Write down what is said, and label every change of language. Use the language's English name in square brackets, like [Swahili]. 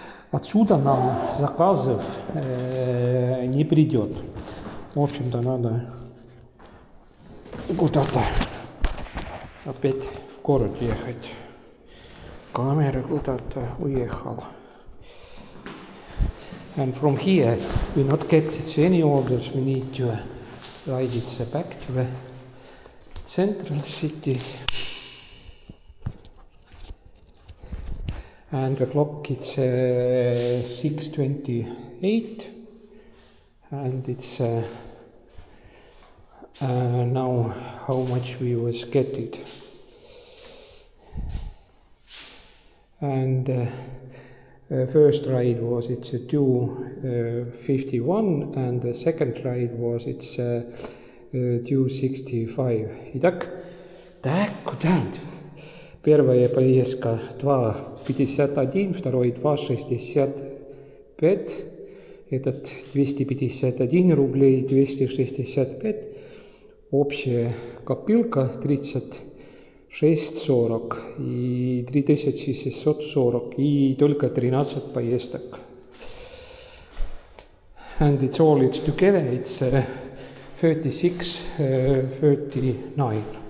[Russian] Отсюда нам заказов не придет. В общем-то, надо куда-то опять в город ехать. Камера куда-то уехала. [English] And from here, we not get any orders. We need to ride it back to the central city. And the clock is 6:28, and it's now how much we was getting. And first ride was it's a 2:51, and the second ride was it's 2:65. [Russian] Итак, куда? Первая поездка 2:51, второй 2:65, этот 251 рублей, 265, общая копилка 36,40 и 3640 и только 13 поездок. [English] And it's all it's together, it's 36:39.